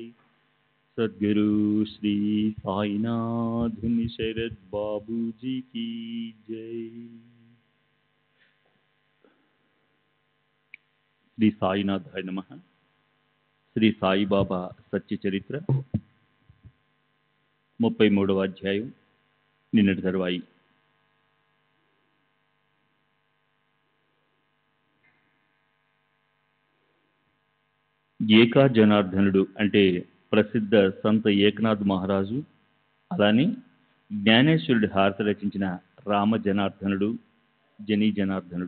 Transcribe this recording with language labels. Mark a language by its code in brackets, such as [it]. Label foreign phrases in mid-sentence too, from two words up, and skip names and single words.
[hi] सद्गुरु श्री साईनाथ शरद बाबू जी की जय। [sa] శ్రీ సాయినాథాయ నమః. [te] శ్రీ సాయిబాబా సత్య చరిత్ర 33వ అధ్యాయం నిన్నటి తరువాయి. ఏకా జనార్దనుడు అంటే ప్రసిద్ధ సంత ఏకనాథ్ మహారాజు, అలానే జ్ఞానేశ్వరుడి హారతి రచించిన రామ జనార్దనుడు, జనీ జనార్దనుడు.